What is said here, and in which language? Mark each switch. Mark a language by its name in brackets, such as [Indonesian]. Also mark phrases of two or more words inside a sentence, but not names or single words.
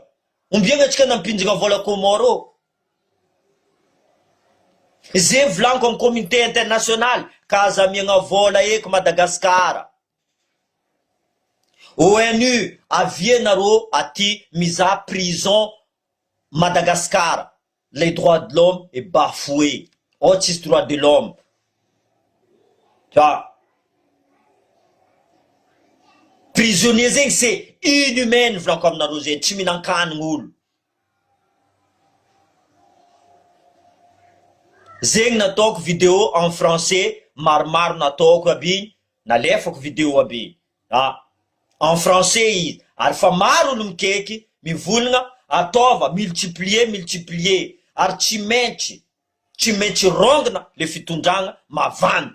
[Malagasy] Ombiagna atsika nampinjagna vola Comore. Zay volaniko amin'ny [French] communauté internationale [Malagasy] ka aza amiagna vola eky Madagascar. ONU avienareo aty miza prison Madagascar. [French] Les droits de l'homme est bafoué. [Malagasy] Tsisy [French] droit de l'homme. [Malagasy] Prisonnier zegny [French] c'est inhumaine [Malagasy] volako aminareo zegny tsy mihinan-kanigny olo. Zegny nataoko vidéo [French] en français, [Malagasy] maromaro nataoko aby, nalefako vidéo aby. [French] En français [Malagasy] izy, ary fa maro olo mikeky mivolagna ataova multiplier, ary tsy maintsy rongana le fitondragna mavandy.